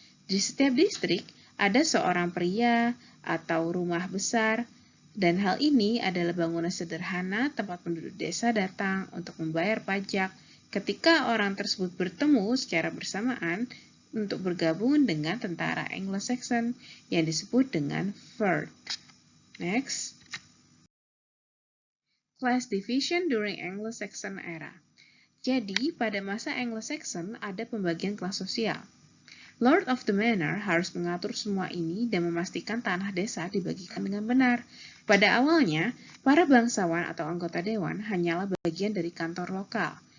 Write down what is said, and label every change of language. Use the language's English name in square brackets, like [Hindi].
[Indonesian] Di setiap distrik ada seorang pria atau rumah besar, dan hal ini adalah bangunan sederhana tempat penduduk desa datang untuk membayar pajak. Ketika orang tersebut bertemu secara bersamaan, untuk bergabung dengan tentara Anglo-Saxon yang disebut dengan Firth. [English] Next. Class division during Anglo-Saxon era. [Indonesian] Jadi, pada masa Anglo-Saxon ada pembagian kelas sosial. Lord of the Manor harus mengatur semua ini dan memastikan tanah desa dibagikan dengan benar. Pada awalnya, para bangsawan atau anggota dewan hanyalah bagian dari kantor lokal.